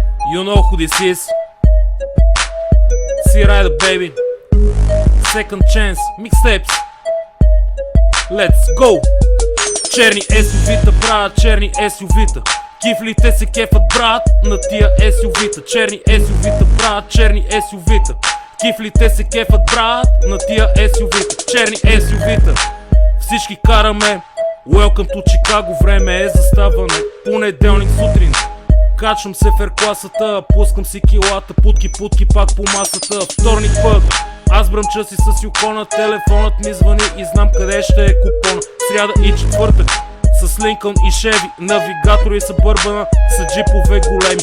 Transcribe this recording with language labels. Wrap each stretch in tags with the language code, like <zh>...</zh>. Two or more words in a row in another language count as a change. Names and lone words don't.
<en>You know who this is. C-Rider, baby. Second chance, mixtapes. Let's go!</en> <bg>Черни SUV-та, брат, черни SUV-та. Кифлите се кефат, брат, на тия SUV-та. Черни SUV-та, брат, черни SUV-та. Кифлите се кефат, брат, на тия SUV-та. Черни SUV-та. Всички караме.</bg> <en>Welcome to Chicago,</en> <bg>време е за ставане. Понеделник сутрин. Качвам се в класата, пускам си килата, путки пак по масата. Вторник път, аз бръмча си с юкона, телефонът ми звъни и знам къде ще е купона. Сряда и четвъртък, с Линкълн и Шеви, навигатори са бърбана, са джипове големи.</bg>